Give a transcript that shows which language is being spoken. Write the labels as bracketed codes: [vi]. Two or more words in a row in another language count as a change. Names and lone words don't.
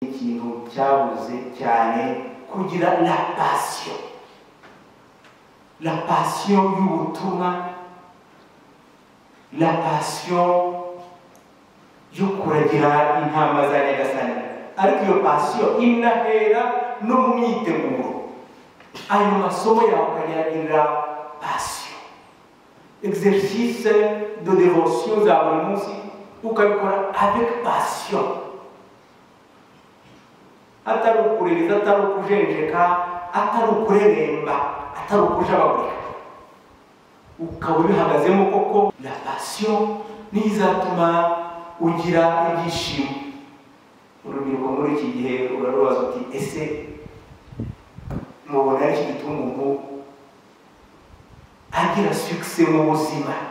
[rw] ikintu cyabuze cyane kugira [fr] la passion [rw] y'ubutumwa, [fr] la passion [rw] yo kuragira intama za Nyagasani. Ariko iyo passion inahera no mu myiteguro. Ayo masomo yawe ukayagirira passion, [fr] exercice de dévotion [rw] za buri munsi ukabikora [fr] avec passion, [rw] atari ukuririza, atari ukujenjeka, atari ukureremba, atari ukujabagurika, ukaba ubihagazemo koko. [fr] La passion [rw] nizatuma ugira ibyishimo. Urubyiruko muri iki gihe urarubaza uti ese mubona iki gituma umuntu agira succès mu buzima?